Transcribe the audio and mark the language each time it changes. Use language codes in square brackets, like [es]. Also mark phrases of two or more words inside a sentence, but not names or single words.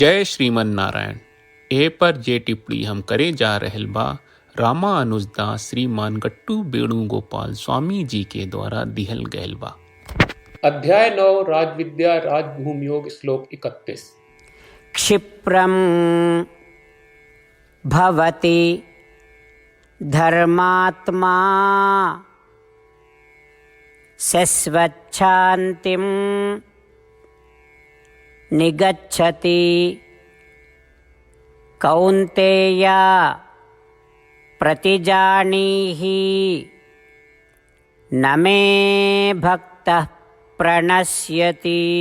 [bho] जय श्रीमन नारायण। ए पर जे टिप्पणी हम करे जा रहल बा रामा अनुजदास श्रीमान गट्टू वेणुगोपाल स्वामी जी के द्वारा दिहल गयल बा। अध्याय 9 राजविद्या राजभूम योग श्लोक 31। [sa] क्षिप्रं भवति धर्मात्मा शश्वच्छान्तिं निगच्छति कौन्तेय प्रतिजानीहि न मे भक्तः प्रणश्यति।